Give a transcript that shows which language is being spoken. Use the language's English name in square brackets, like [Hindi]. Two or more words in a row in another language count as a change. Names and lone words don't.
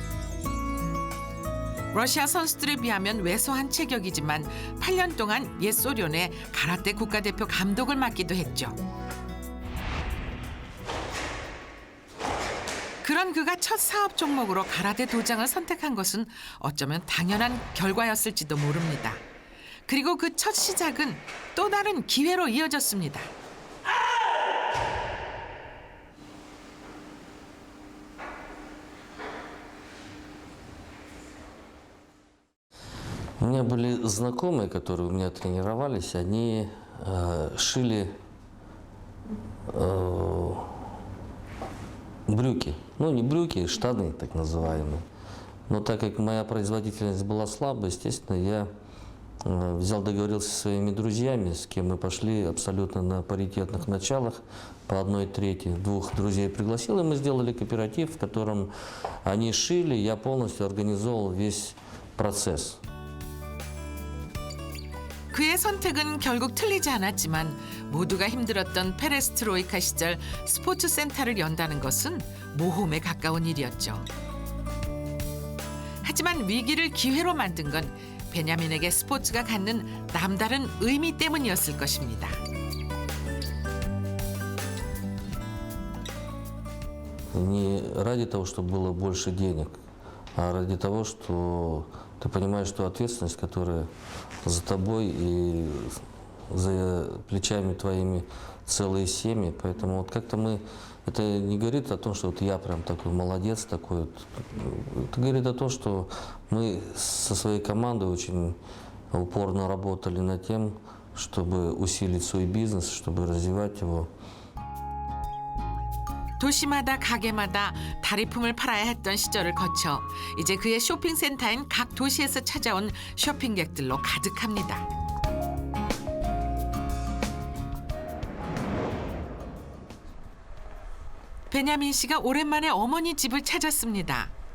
[Korean] 러시아 선수들에 비하면 왜소한 체격이지만 8년 동안 옛 소련의 가라테 국가대표 감독을 맡기도 했죠. 그런 그가 첫 사업 종목으로 가라데 도장을 선택한 것은 어쩌면 당연한 결과였을지도 모릅니다. 그리고 그 첫 시작은 또 다른 기회로 이어졌습니다. [Russian] У меня были знакомые, которые у меня тренировались, они шили брюки. Ну, не брюки, штаны так называемые. Но так как моя производительность была слабая, естественно, я взял, договорился со своими друзьями, с кем мы пошли абсолютно на паритетных началах, по 1/3, 2 друзей пригласил, и мы сделали кооператив, в котором они шили, я полностью организовал весь процесс. [Korean] 그의 선택은 결국 틀리지 않았지만 모두가 힘들었던 페레스트로이카 시절 스포츠 센터를 연다는 것은 모험에 가까운 일이었죠. 하지만 위기를 기회로 만든 건 베냐민에게 스포츠가 갖는 남다른 의미 때문이었을 것입니다. [Russian] Не ради того, чтобы было больше денег, а ради того, что ты понимаешь, что ответственность, которая за тобой и за плечами твоими целые семьи. Поэтому вот как-то мы... Это не говорит о том, что вот я прям такой молодец, такой вот. Это говорит о том, что мы со своей командой очень упорно работали над тем, чтобы усилить свой бизнес, чтобы развивать его. [Korean] 도시마다 가게마다 다리품을 팔아야 했던 시절을 거쳐 이제 그의 쇼핑센터인 각 도시에서 찾아온 쇼핑객들로 가득합니다. 베냐민 씨가 오랜만에 어머니 집을 찾았습니다.